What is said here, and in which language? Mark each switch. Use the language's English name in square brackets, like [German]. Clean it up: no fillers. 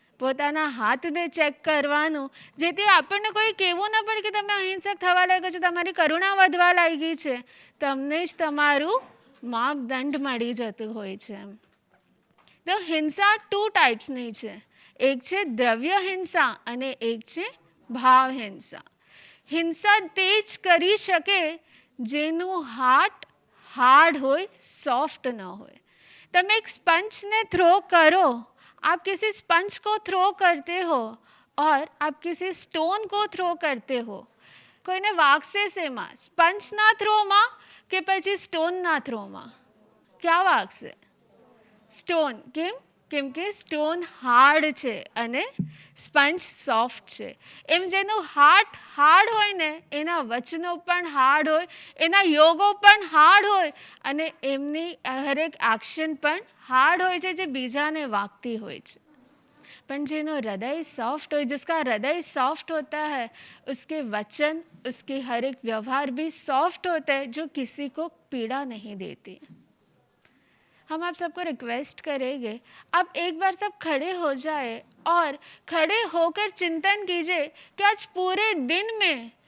[Gujarati] પોતાના હાથને ચેક કરવાનું, જેથી આપણને કોઈ કહેવું ન પડે કે તમે અહિંસક થવા લાગ્યા છો, તમારી કરુણા વધવા લાગી છે, તમને જ તમારું માપદંડ મળી જતું હોય છે। तो हिंसा 2 टाइप्सनी છે, એક છે દ્રવ્ય हिंसा અને એક છે ભાવ हिंसा। हिंसा તે જ કરી શકે જેનું હાર્ટ હાર્ડ હોય, સોફ્ટ ન હોય। તમે એક સ્પંજને થ્રો કરો, [Hindi] आप किसी स्पंज को थ्रो करते हो और आप किसी स्टोन को थ्रो करते हो, [Gujarati] કોઈને વાગશે શેમાં? સ્પંજના થ્રોમાં કે પછી સ્ટોનના થ્રોમાં? ક્યાં વાગશે? સ્ટોન। કેમ કે સ્ટોન હાર્ડ છે અને સ્પંજ સોફ્ટ છે। એમ જેનું હાર્ટ હાર્ડ હોય ને, એના વચનો પણ હાર્ડ હોય, એના યોગો પણ હાર્ડ હોય અને એમની હરેક એક્શન પણ હાર્ડ હોય છે, જે બીજાને વાગતી હોય છે। પણ જેનો હૃદય [Hindi] सॉफ्ट हो, जिसका हृदय सॉफ्ट होता है, उसके वचन, उसके हर एक व्यवहार भी सॉफ्ट होता है, जो किसी को पीड़ा नहीं देती। हम आप सबको रिक्वेस्ट करेंगे, आप एक बार सब खड़े हो जाए और खड़े होकर चिंतन कीजिए कि आज पूरे दिन में